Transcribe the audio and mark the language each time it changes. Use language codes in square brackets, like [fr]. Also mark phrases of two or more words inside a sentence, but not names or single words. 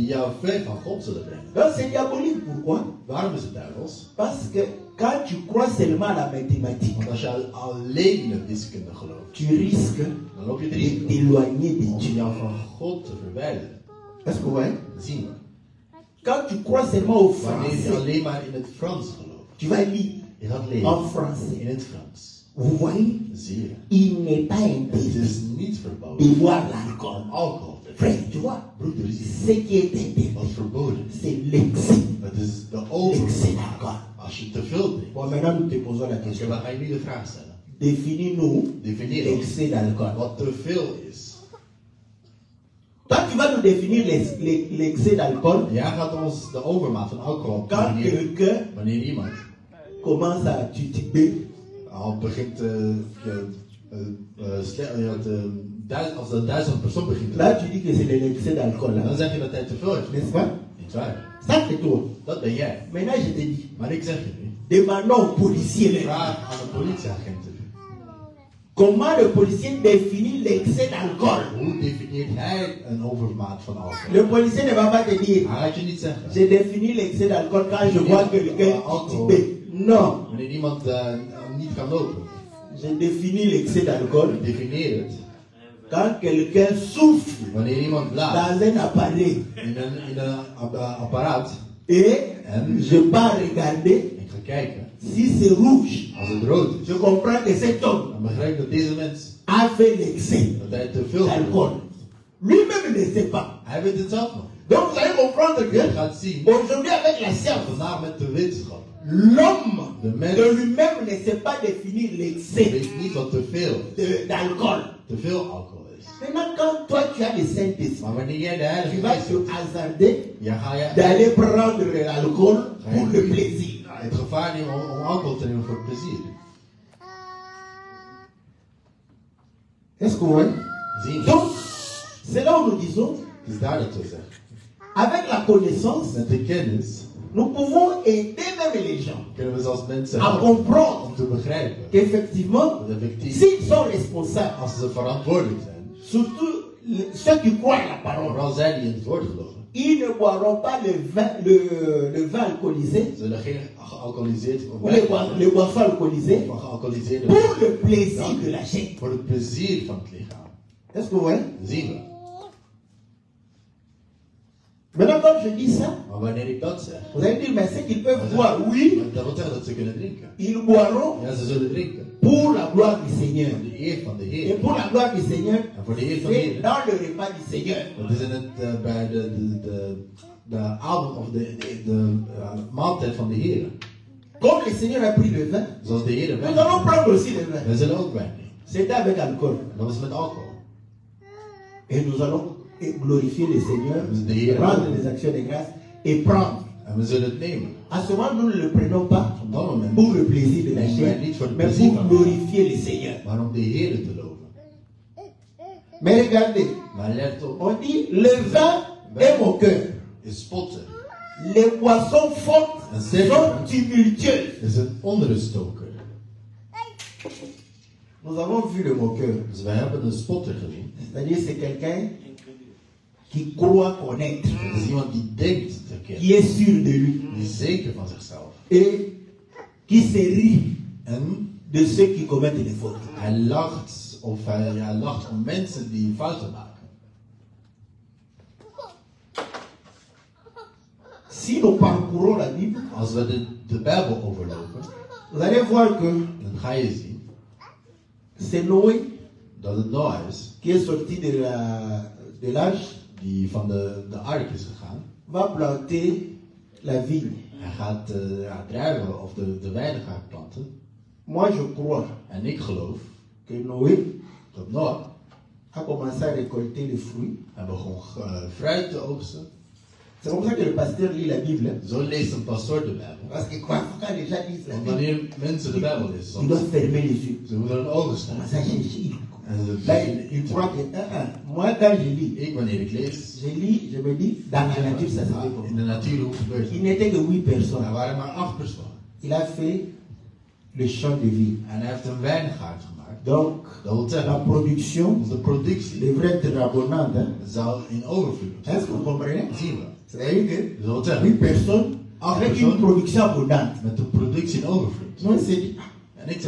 [nl] die jou ver van God zullen brengen. [fr] Donc c'est diabolique, pourquoi? [nl] Waarom is het duivels? [fr] Parce que quand tu crois seulement à la mathématique, [nl] Want als je alleen in de wiskunde gelooft, [fr] tu risques [nl] dan loop je het [fr] de [nl] risico [fr] t'éloigner de [nl] om [fr] Dieu. [nl] jou van God te verwijderen. [fr] Est-ce que vous voyez? [nl] Zien we. [fr] Quand tu crois seulement au [nl] Wanneer je [fr] français, [nl] alleen maar in het Frans gelooft, [fr] tu vas lire. [nl] Je gaat lezen [fr] en français. [nl] in het Frans. [fr] Vous voyez, [nl] Zie je? [fr] il n'est pas [nl] Het [fr] interdit [nl] is niet [fr] de [nl] verboden [fr] boire l'alcool. [nl] om alcohol te [fr] Frère, [nl] drinken. [fr] tu vois, [nl] Broeder, zie je? [fr] ce qui est interdit, [nl] Wat verboden is. [fr] c'est l'excès. [nl] Het is de [fr] L'excès [nl] overvloed. [fr] d'alcool. [nl] Als je te veel drinkt. [fr] Bon, maintenant nous te posons la [nl] Dus [fr] question. [nl] dan ga je nu de vraag stellen. [fr] Définis-nous [nl] Definieer [fr] l'excès d'alcool. [nl] wat te veel is. [fr] Toi, tu vas nous définir l'excès d'alcool [nl] Jij gaat ons de overmaat van alcohol [fr] quand [nl] definiëren. [fr] quelqu'un [nl] Wanneer iemand [fr] commence à tituber, [nl] al begint als de 1000% begint te [fr] là tu dis que c'est de l'excès d'alcool. [nl] dan [fr] Hein? [nl] zeg je dat hij te veel heeft. [fr] N'est-ce pas? [nl] Niet waar. [fr] Ça c'est toi. [nl] Dat ben jij. [fr] Maintenant je te dis, [nl] Maar ik zeg je nu, [fr] demandons au policier là, [nl] vraag aan de politieagenten. [fr] comment le policier définit l'excès d'alcool. [nl] Hoe definieert hij een overmaat van alcohol? [fr] Le policier ne va pas te dire, [nl] Hij gaat je niet zeggen. [fr] j'ai défini l'excès d'alcool quand je vois quelqu'un tituber. Non, [nl] Wanneer iemand niet kan lopen. [fr] j'ai défini l'excès d'alcool [nl] Ik definieer het. [fr] quand quelqu'un souffle [nl] Wanneer iemand blaast [fr] dans un appareil [nl] in een apparaat [fr] et [nl] en [fr] je pars regarder [nl] ik ga kijken. [fr] si c'est rouge. [nl] Als het rood is, [fr] Je comprends que cet homme [nl] dan begrijp ik dat deze mens [fr] a fait l'excès [nl] dat hij te veel [fr] d'alcool. Lui-même ne sait pas. [nl] Hij weet het zelf nog. [fr] Donc vous allez comprendre [nl] Je [fr] que [nl] gaat zien, [fr] aujourd'hui avec la science, [nl] vandaag met de wetenschap, [fr] l'homme [nl] de mens [fr] de lui-même ne sait pas définir l'excès [nl] weet niet wat te veel is. [fr] d'alcool. [nl] Te veel alcohol is. [fr] Maintenant, quand toi tu as le Saint-Esprit, [nl] Maar wanneer jij de [fr] tu [nl] Heilige [fr] vas [nl] Geest [fr] te [nl] hebt, [fr] hasarder [nl] ga je [fr] d'aller prendre l'alcool pour le plaisir. [nl] het gevaar nemen om alcohol te nemen voor het plezier. [fr] Est-ce que vous voyez? [nl] Zie je? [fr] Donc, c'est là où nous disons, [nl] Het is daar dat we zeggen. [fr] avec la connaissance, [nl] Met de kennis [fr] nous pouvons aider même les gens [nl] kunnen we zelfs mensen [fr] à [nl] helpen [fr] comprendre [nl] om te begrijpen [fr] qu'effectivement, [nl] dat effectief, [fr] s'ils sont responsables, [nl] als ze verantwoordelijk zijn, [fr] surtout ceux qui croient à la parole, [nl] vooral zij die in het woord geloven, [fr] ils ne boiront pas le vin alcoolisé [nl] zullen geen gealcoholiseerd [fr] ou les boissons alcoolisées [nl] of gealcoholiseerde [fr] pour le plaisir de la chair. [nl] voor het plezier van het lichaam. [fr] Est-ce que vous voyez? [nl] Zien we. [fr] Maintenant, comme je dis ça, [nl] Maar wanneer ik dat zeg, [fr] vous allez dire, mais c'est qu'ils peuvent boire, oui, [nl] dat wil zeggen dat ze kunnen drinken. [fr] ils boiront [nl] Ja, ze zullen drinken. [fr] pour la gloire du Seigneur. [nl] Voor de eer van de [fr] Et [nl] Heer. [fr] pour la gloire du Seigneur, [nl] En voor de eer van de [fr] c'est [nl] Heer. [fr] dans le repas du Seigneur. [nl] Dat is in het, bij de avond of de maaltijd van de Heer. [fr] Comme le Seigneur a pris le vin, [nl] Zoals de Heer wijn. [fr] nous allons prendre aussi le vin. [nl] Wij zullen ook wijn nemen. [fr] C'était avec alcool. [nl] En dat was met alcohol. [fr] Et nous allons glorifier le Seigneur, rendre des actions de grâce et prendre. [nl] En we zullen het nemen. [fr] À ce moment, nous ne le prenons pas [nl] Op dat moment. [fr] pour le plaisir de la chair, mais pour glorifier le Seigneur. [nl] Maar om de Heer te loven. [fr] Mais regardez, [nl] Maar let op. [fr] on dit le vin est mon cœur. [nl] Is spotten. [fr] Les boissons fortes sont tumultueuses. [nl] Is een onruststoker. [fr] Nous avons vu le moqueur. [nl] Dus wij hebben een spotter gezien. [fr] C'est-à-dire c'est quelqu'un qui croit connaître, [nl] Dat is iemand die denkt te kennen. [fr] qui est sûr de lui [nl] Die is zeker van zichzelf. [fr] et qui se rit [nl] En [fr] de ceux qui commettent des fautes. [nl] hij lacht, of hij lacht om mensen die fouten maken. [fr] Si nous parcourons la Bible, [nl] Als we de Bijbel overlopen, [fr] vous allez voir que [nl] dan ga je zien [fr] c'est Noé [nl] dat het Noah is [fr] qui est sorti de l'âge, [nl] die van de ark is gegaan. [fr] va planter la vigne. [nl] Hij gaat druiven of de wijnen gaat planten. [fr] Moi, je crois [nl] En ik geloof [fr] que Noé [nl] dat Noah [fr] a commencé à récolter les fruits. [nl] hij begon fruit te oogsten. [fr] C'est comme ça que le pasteur lit la Bible. Hein. [nl] Zo leest een pastoor de Bijbel. [fr] Parce que quand les gens disent la [nl] Want [fr] Bible, [nl] wanneer mensen de Bijbel lezen, [fr] ils [nl] soms, [fr] doivent fermer les yeux. [nl] ze moeten hun ogen [fr] On [nl] staan. [fr] commence à chercher. [nl] En ze [fr] Là, [nl] beginnen in [fr] il [nl] te [fr] croit que, moi, quand je lis, [nl] Ik, wanneer ik lees, [fr] je me dis, dans la nature, ça se fait [nl] in [fr] comme [nl] de [fr] ça. [nl] natuur hoe gebeurt [fr] Il [nl] het? [fr] n'était que 8 personnes. [nl] Er waren maar 8 personen. [fr] Il a fait le champ de vie. [nl] En hij heeft een wijngaard gemaakt. [fr] Donc, [nl] Dat wil [fr] la [nl] zeggen, [fr] production [nl] de productie [fr] devrait être abondante. Hein. [nl] zou in overvloed [fr] Est-ce que vous [nl] zijn. [fr] comprenez? [nl] Zien we. [fr] C'est-à-dire que [nl] Dat wil [fr] 8 [nl] zeggen, [fr] personnes avec une production abondante. [nl] met een productie in overvloed. [fr] Moi, il s'est dit, [nl] En ik